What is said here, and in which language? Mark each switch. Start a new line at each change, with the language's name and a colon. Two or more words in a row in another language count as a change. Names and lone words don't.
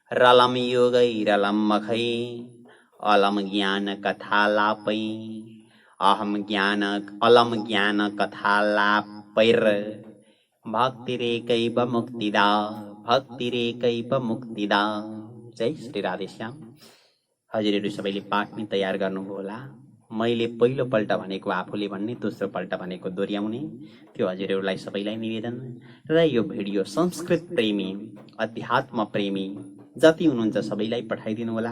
Sanskrit: मखै अलं ज्ञानकथालापै अहम ज्ञान अलम ज्ञान कथालाप पैर भक्तिरेकैव मुक्तिदा भक्तिरेकैव मुक्तिदा।
Nepali: जय श्री राधेश्याम। हजुरहरू सबैले पाठ नै तयार गर्नुभयो होला। मैले पहिलोपल्ट भनेको आफूले भन्ने, दोस्रो पल्ट भनेको दोहोऱ्याउने, त्यो हजुरहरूलाई सबैलाई निवेदन। र यो भिडियो संस्कृत प्रेमी, अध्यात्म प्रेमी जति हुनुहुन्छ सबैलाई पठाइदिनु होला।